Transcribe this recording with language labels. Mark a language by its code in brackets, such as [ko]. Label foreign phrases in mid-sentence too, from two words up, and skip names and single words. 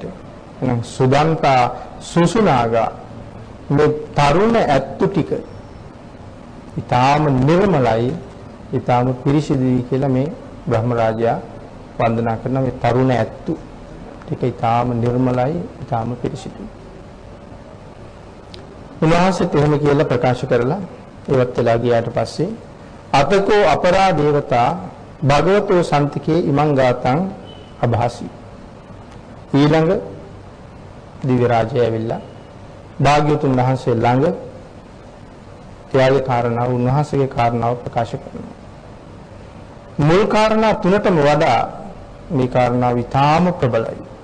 [si] එහෙනම් සුදන්තා සුසුනාගා මේ තරුණ ඇත්තු ටික ඊටාම නිර්මලයි, ඊටාම පිරිසිදුයි කියලා මේ බ්‍රහ්ම රාජයා වන්දනා කරන මේ තරුණ ඇත්තු ටික ඊටාම නිර්මලයි, ඊටාම පිරිසිදුයි. උන්වහන්සේත් එහෙම කියලා ප්‍රකාශ කරලා ඉවත් වෙලා ගියාට පස්සේ [pi] අතකෝ අපරා දේවතා භගවතෝ සම්තිකේ ඉමං ගාතං අභාසි. [si] ඊළඟ දිව්‍ය රාජය ඇවිල්ලා භාග්‍යවතුන් වහන්සේ ළඟ එයාගේ කාරණාව උන්වහන්සේගේ කාරණාව ප්‍රකාශ කරනවා. මුල් කාරණා තුනටම වඩා මේ කාරණාව ඉතාම ප්‍රබලයි.